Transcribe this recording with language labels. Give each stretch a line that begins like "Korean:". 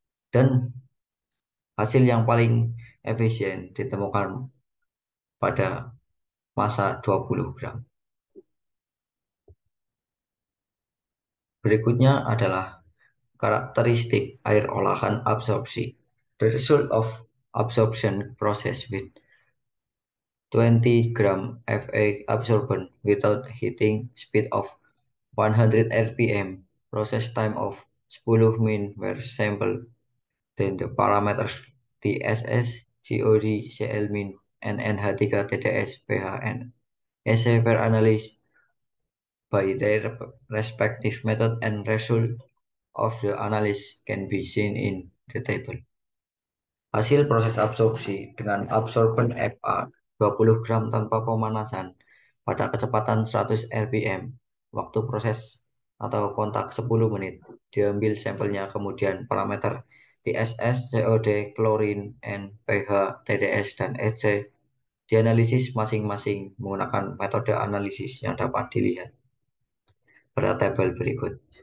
Indonesian: Dan hasil yang paling efisien ditemukan pada masa 20 gram. Berikutnya adalah karakteristik air olahan absorpsi.
English: The result of absorption process with 20 gram Fa absorbent without heating speed of 100 rpm, process time of 10 min were sampled. Then the parameters TSS, COD, Cl-, NNH3, TDS, pH, and Ec were analyzed by their respective method, and result of the analysis can be seen in the table.
Indonesian: Hasil proses absorpsi dengan absorben Fa 20 gram tanpa pemanasan pada kecepatan 100 rpm waktu proses atau kontak 10 menit. Diambil sampelnya, kemudian parameter TSS, COD, klorin, N, pH, TDS, dan EC dianalisis masing-masing menggunakan metode analisis yang dapat dilihat pada tabel berikut.